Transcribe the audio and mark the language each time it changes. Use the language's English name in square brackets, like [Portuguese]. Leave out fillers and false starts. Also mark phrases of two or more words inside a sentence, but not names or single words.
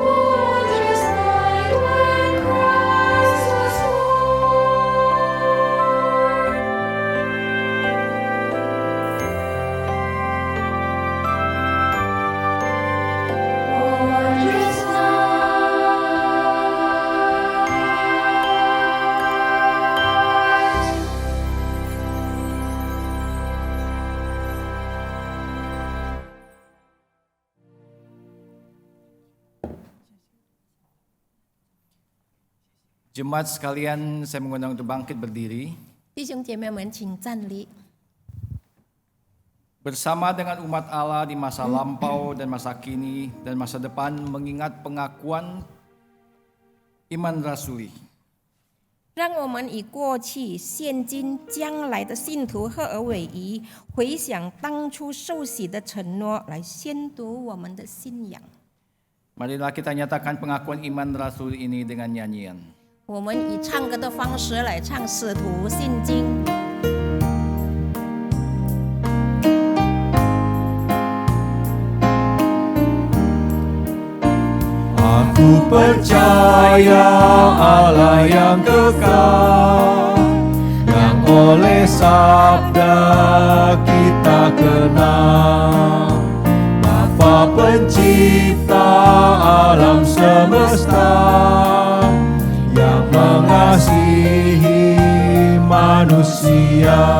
[English] Oh, wondrous light when Christ was born. Oh, wondrous light. [Indonesian] Jemaat sekalian, saya mengundang untuk bangkit berdiri. [Chinese] 弟兄姐妹们，请站立。 [Indonesian] Bersama dengan umat Allah di masa lampau dan masa kini dan masa depan mengingat pengakuan iman rasuli. [Chinese] 让我们以过去、现今、将来的信徒合而为一，回想当初受洗的承诺，来宣读我们的信仰。 [Indonesian] Marilah kita nyatakan pengakuan iman rasuli ini dengan nyanyian. [Chinese] 我们以唱歌的方式来唱《使徒信经》。 [Indonesian] Aku percaya Allah yang kekal, yang oleh sabda kita kenal, Bapa pencipta alam semesta, yang mengasihi manusia.